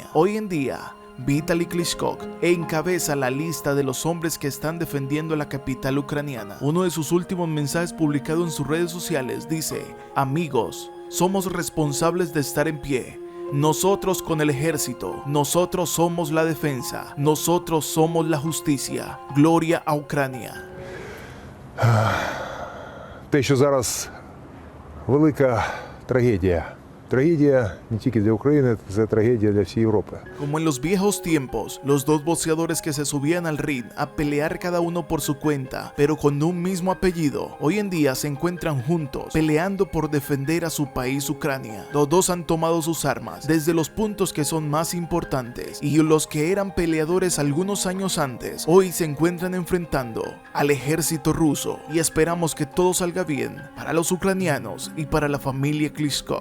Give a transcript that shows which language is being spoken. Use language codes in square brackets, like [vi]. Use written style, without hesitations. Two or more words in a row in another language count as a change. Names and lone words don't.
[es] Hoy en día, Vitaly Klitschko encabeza la lista de los hombres que están defendiendo la capital ucraniana. Uno de sus últimos mensajes publicado en sus redes sociales dice: amigos, somos responsables de estar en pie. Nosotros con el ejército, nosotros somos la defensa, nosotros somos la justicia. Gloria a Ucrania. [uk] Те, що зараз велика трагедія. Трагедія не тільки для України, це трагедія для всієї Європи. [es] Como en los viejos tiempos, los dos boxeadores que se subían al ring a pelear cada uno por su cuenta, pero con un mismo apellido, hoy en día se encuentran juntos, peleando por defender a su país Ucrania. Los dos han tomado sus armas desde los puntos que son más importantes, y los que eran peleadores algunos años antes, hoy se encuentran enfrentando al ejército ruso, y esperamos que todo salga bien para los ucranianos y para la familia Klitschko.